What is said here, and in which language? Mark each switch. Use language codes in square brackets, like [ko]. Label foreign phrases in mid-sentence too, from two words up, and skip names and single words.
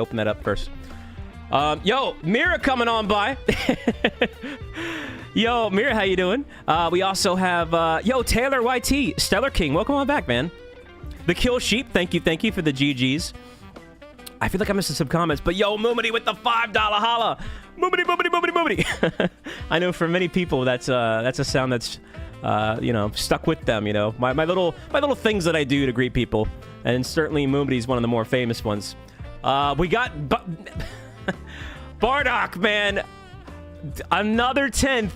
[en] Open that up first. Yo, Mira coming on by. Yo, Mira, how you doing? We also have, yo, Taylor YT, Stellar King. Welcome on back, man. The Kill Sheep, thank you for the GGs. I feel like I'm missing some comments, but yo, Moomity with the $5 holla. Moomity, moomity, moomity, moomity. I know for many people that's a sound that's you know, stuck with them, you know. My little things that I do to greet people. And certainly Moomity is one of the more famous ones. We got Bardock, man. Another 10.